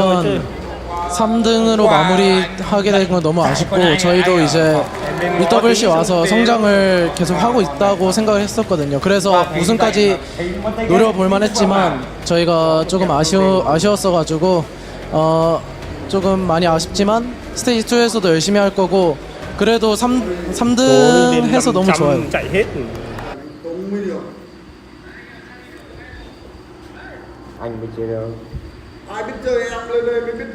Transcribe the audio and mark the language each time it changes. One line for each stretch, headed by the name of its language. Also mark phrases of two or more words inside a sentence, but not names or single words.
Korean: 일단 3등으로 마무리하게 된 건 너무 아쉽고 저희도 이제 EWC 와서 성장을 계속 하고 있다고 생각을 했었거든요. 그래서 우승까지 노려볼 만했지만 저희가 조금 아쉬웠어가지고 조금 많이 아쉽지만 스테이지 2에서도 열심히 할 거고 그래도 3등 해서 너무 좋아요.
Vietnamese: Anh mới chơi đâu? Ai biết chơi em lên đây mới biết